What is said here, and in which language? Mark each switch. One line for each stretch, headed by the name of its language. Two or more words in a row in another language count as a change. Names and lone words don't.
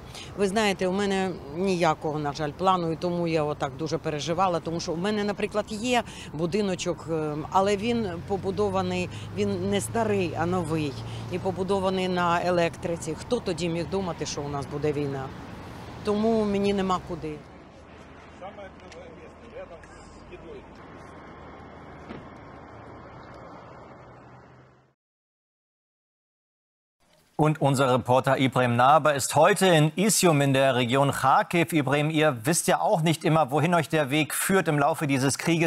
Ukrainian: Ви знаєте, у мене ніякого, на жаль, плану, і тому я отак дуже переживала, тому що у мене, наприклад, є будиночок, але він побудований, він не старий, а новий, і побудований на електриці. Хто тоді міг думати, що у нас буде війна? Тому мені нема куди.
German: Und unser Reporter Ibrahim Naber ist heute in Isium in der Region Kharkiv. Ibrahim, ihr wisst ja auch nicht immer, wohin euch der Weg führt im Laufe dieses Krieges.